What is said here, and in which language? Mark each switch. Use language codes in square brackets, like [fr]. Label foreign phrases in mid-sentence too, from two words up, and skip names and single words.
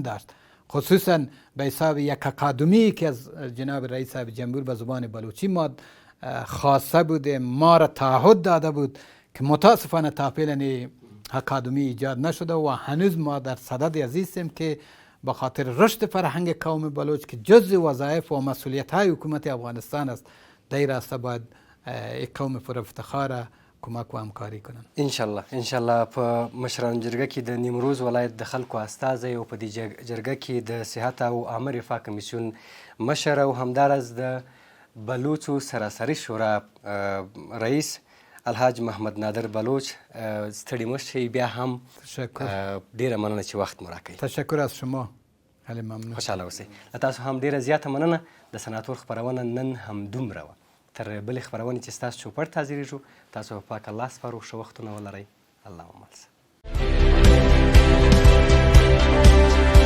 [fa] داشت، خصوصا به حساب یک اکادمی که از جناب رئیس جمهور به زبان بلوچی ما خواسته بوده، ما را تعهد داده بود که متاسفانه تا فعلا اکادمی ایجاد نشده و هنوز ما در صدد عزیزیم که به خاطر رشد فرهنگ قوم بلوچ که جزء وظایف و مسئولیت های حکومت افغانستان است، در این راسته باید یک قوم پر افتخار کمک و همکاری کنن. [ps] انشاءالله په مشرانو جرګه کې د نیمروز ولایت د خلکو استازی او په دې جرګه کې د صحت او عامه رفاه کمیسیون مشر او همداراز د بلوچو سراسري شورا رئیس الحاج محمد نادر بلوچ ستړي مه شئ، بیا هم ډیره مننه چې وخت مو راکوئ. [fa] تشکر از شما، خیلی ممنون. [ps] خوشحاله اوسئ. له تاسو هم ډیره زیاته مننه. د سناتور خپرونه نن هم دومره وه. تر بلې خپرونې چې ستاسو چوپړ ته حاضرېږو، تاسو په پاک الله سپارو. ښه وختونه ولرئ. الله مو مل شه.